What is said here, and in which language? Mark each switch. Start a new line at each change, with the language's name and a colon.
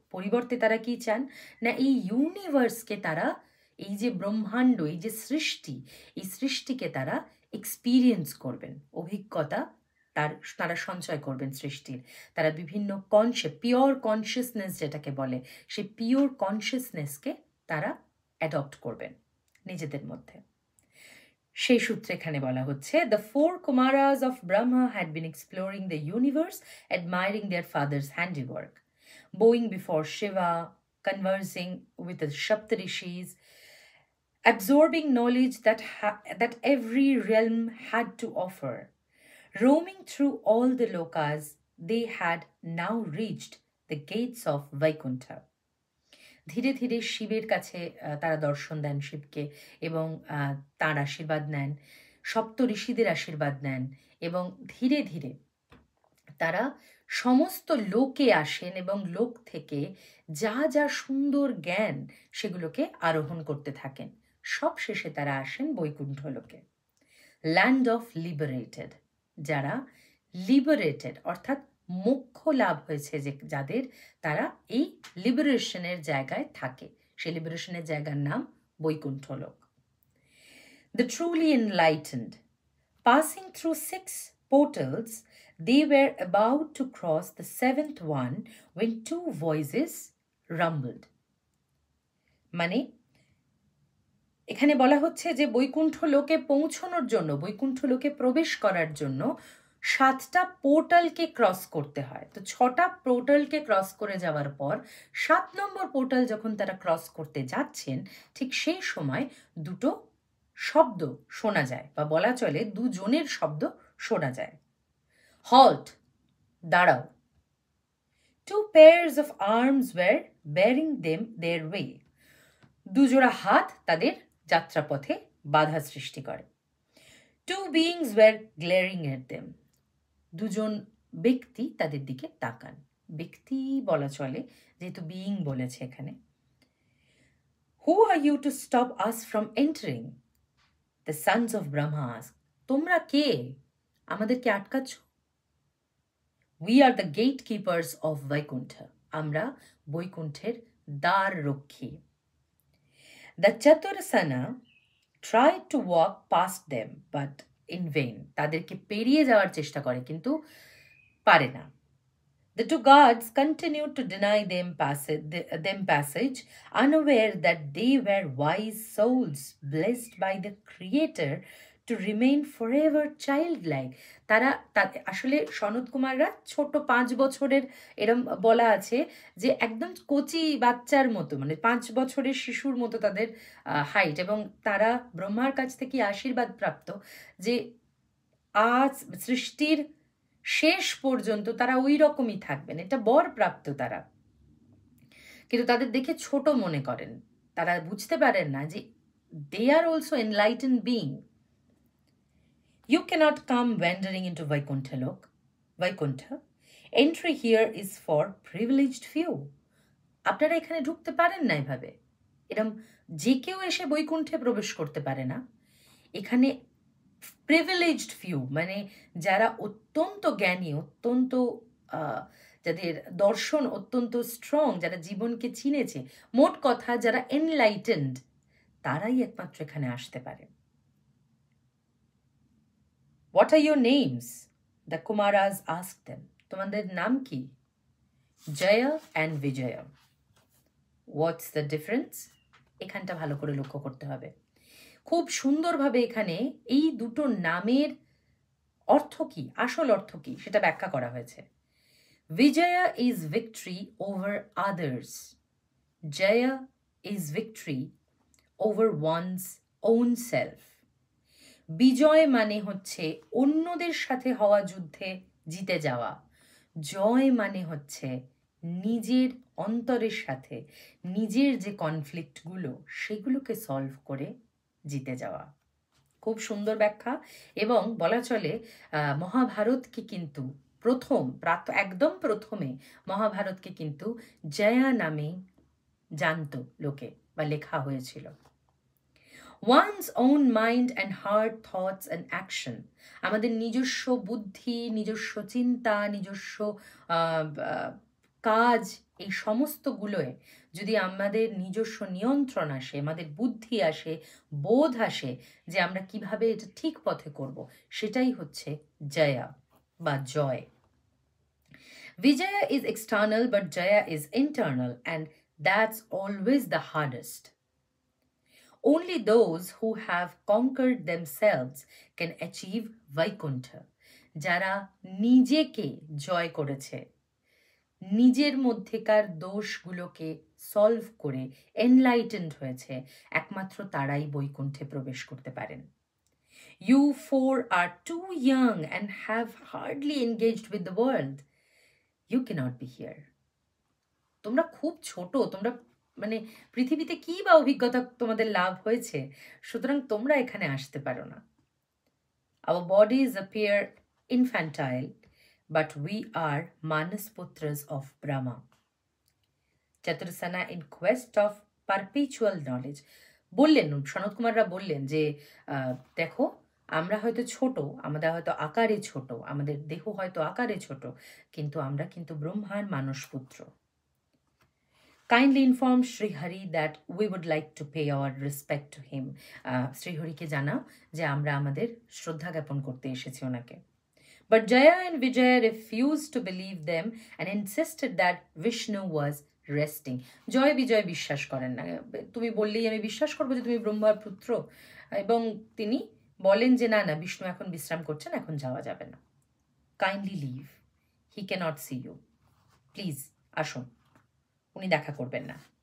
Bangla: পরিবর্তে তারা কি চান না, এই ইউনিভার্সকে তারা, এই যে ব্রহ্মাণ্ড, এই যে সৃষ্টি, এই সৃষ্টিকে তারা এক্সপিরিয়েন্স করবেন, অভিজ্ঞতা তারা সঞ্চয় করবেন সৃষ্টির। তারা বিভিন্ন পিওর কনসিয়াসনেস যেটাকে বলে, সেই পিওর কনসিয়াসনেসকে তারা অ্যাডপ্ট করবেন নিজেদের মধ্যে। সেই সূত্রে এখানে বলা হচ্ছে,
English: the four Kumaras of Brahma had been exploring the universe, admiring their father's handiwork, bowing before Shiva, conversing with the Saptarishis, absorbing knowledge that every realm had to offer. Roaming through all the lokas, they had now reached the gates of Vaikuntha.
Bangla: ধীরে ধীরে শিবের কাছে তারা দর্শন দেন শিবকে এবং তাঁর আশীর্বাদ নেন, সপ্ত ঋষিদের আশীর্বাদ নেন এবং ধীরে ধীরে তারা সমস্ত লোকে আসেন এবং লোক থেকে যা যা সুন্দর জ্ঞান সেগুলোকে আরোহণ করতে থাকেন। সব শেষে তারা আসেন বৈকুণ্ঠ লোকে,
English: Land of liberated.
Bangla: যারা লিবারেটেড অর্থাৎ মোক্ষ লাভ হয়েছে, যে যাদের, তারা এই লিবারেশনের জায়গায় থাকে। সেই লিবারেশনের জায়গার নাম বৈকুণ্ঠ লোক।
English: The truly enlightened, passing through 6 portals, they were about to cross the 7th one when 2 voices rumbled.
Bangla: মানে এখানে বলা হচ্ছে যে বৈকুণ্ঠ লোকে পৌঁছানোর জন্য, বৈকুণ্ঠ লোকে প্রবেশ করার জন্য 7টা পোর্টালকে ক্রস করতে হয়। তো 6টা পোর্টালকে ক্রস করে যাওয়ার পর 7 নম্বর পোর্টাল যখন তারা ক্রস করতে যাচ্ছেন, ঠিক সেই সময় দুটো শব্দ শোনা যায়, বা বলা চলে দুজনের শব্দ শোনা যায়। হল্ট, দাঁড়াও।
English: 2 pairs of arms were bearing them their way.
Bangla: দুজোড়া হাত তাদের যাত্রাপথে বাধা সৃষ্টি করে।
English: 2 beings were glaring at them.
Bangla: দুজন ব্যক্তি তাদের দিকে তাকান। ব্যক্তি বলা চলে যেহেতু বিইং বলেছে এখানে।
English: Who are you to stop us from entering? The sons of Brahma asked.
Bangla: তোমরা কে? আমাদেরকে আটকাচ্ছ?
English: We are the gatekeepers of Vaikuntha.
Bangla: আমরা বৈকুণ্ঠের দ্বার রক্ষী।
English: The Chaturasana tried to walk past them, but in vain.
Bangla: তাদেরকে পেরিয়ে যাওয়ার চেষ্টা করে কিন্তু পারে না।
English: The two guards continued to deny them passage, unaware that they were wise souls blessed by the Creator to remain forever childlike.
Bangla: আসলে সনৎ কুমাররা ছোট 5 বছরের, এরম বলা আছে যে একদম কচি বাচ্চার মতো, মানে 5 বছরের শিশুর মতো তাদের হাইট, এবং তারা ব্রহ্মার কাছ থেকে আশীর্বাদ প্রাপ্ত যে আজ সৃষ্টির শেষ পর্যন্ত তারা ওই রকমই থাকবেন, এটা বর প্রাপ্ত তারা। কিন্তু তাদের দেখে ছোট মনে করেন, তারা বুঝতে পারেন না যে
English: they are also enlightened being. You cannot come wandering into Vaikuntha. Entry here is for privileged few.
Bangla: আপনারা এখানে ঢুকতে পারেন না এভাবে, এরম যে কেউ এসে বৈকুণ্ঠে প্রবেশ করতে পারে না। এখানে প্রিভিলেজড ফিউ, মানে যারা অত্যন্ত জ্ঞানী, অত্যন্ত যাদের দর্শন অত্যন্ত স্ট্রং, যারা জীবনকে চিনেছে, মোট কথা যারা এনলাইটেন্ড, তারাই একমাত্র এখানে আসতে পারে।
English: What are your names? The Kumaras asked them.
Bangla: তোমাদের নাম কি?
English: Jaya and Vijaya. What's the difference?
Bangla: এখানটা ভালো করে লক্ষ্য করতে হবে। খুব সুন্দরভাবে এখানে এই দুটো নামের অর্থ কি, আসল অর্থ কি, সেটা ব্যাখ্যা করা হয়েছে।
English: Vijaya is victory over others. Jaya is victory over one's own self.
Bangla: বিজয় মানে হচ্ছে অন্যদের সাথে হওয়া যুদ্ধে জিতে যাওয়া। জয় মানে হচ্ছে নিজের অন্তরের সাথে নিজের যে কনফ্লিক্টগুলো সেগুলোকে সলভ করে জিতে যাওয়া। খুব সুন্দর ব্যাখ্যা। এবং বলা চলে মহাভারতকে কিন্তু একদম প্রথমে মহাভারতকে কিন্তু জয়া নামে জানত লোকে, বা লেখা হয়েছিল।
English: One's own mind and heart, thoughts and action.
Bangla: আমাদের নিজস্ব বুদ্ধি, নিজস্ব চিন্তা, নিজস্ব কাজ, এই সমস্তগুলোয় যদি আমাদের নিজস্ব নিয়ন্ত্রণ আসে, আমাদের বুদ্ধি আসে, বোধ আসে যে আমরা কিভাবে এটা ঠিক পথে করব, সেটাই হচ্ছে জয়া বা জয়।
English: Vijaya is external but Jaya is internal, and that's always the hardest. Only those who have conquered themselves can achieve Vaikuntha.
Bangla: যারা নিজেকে জয় করেছে, নিজের মধ্যেকার দোষগুলোকে সলভ করে এনলাইটেন্ড হয়েছে, একমাত্র তারাই বৈকুণ্ঠে প্রবেশ করতে পারেন।
English: You four are too young and have hardly engaged with the world. You cannot be here.
Bangla: তোমরা খুব ছোট, তোমরা মানে পৃথিবীতে কি বা অভিজ্ঞতা তোমাদের লাভ হয়েছে, সুতরাং তোমরা এখানে আসতে পারো না।
English: Our bodies appear infantile, but we are Manasputras of Brahma. Chatursana in quest of perpetual knowledge.
Bangla: বললেন, সনৎ কুমাররা বললেন যে দেখো, আমরা হয়তো ছোট, আমাদের হয়তো আকারে ছোট, আমাদের দেহ হয়তো আকারে ছোট, কিন্তু আমরা কিন্তু ব্রহ্মার মানসপুত্র।
English: Kindly inform Sri Hari that we would like to pay our respect to him.
Bangla: Sri Harike জানাও যে আমরা আমাদের শ্রদ্ধা জ্ঞাপন করতে এসেছি ওনাকে।
English: But Jaya and Vijaya refused to believe them and insisted that Vishnu was resting.
Bangla: জয় বিজয় বিশ্বাস করেন না, তুমি বললেই আমি বিশ্বাস করবো যে তুমি ব্রহ্মার পুত্র, এবং তিনি বলেন যে না না, বিষ্ণু এখন বিশ্রাম করছেন, এখন যাওয়া যাবে না।
English: Kindly leave. He cannot see you.
Bangla: Please আসুন, উনি দেখা করবেন না।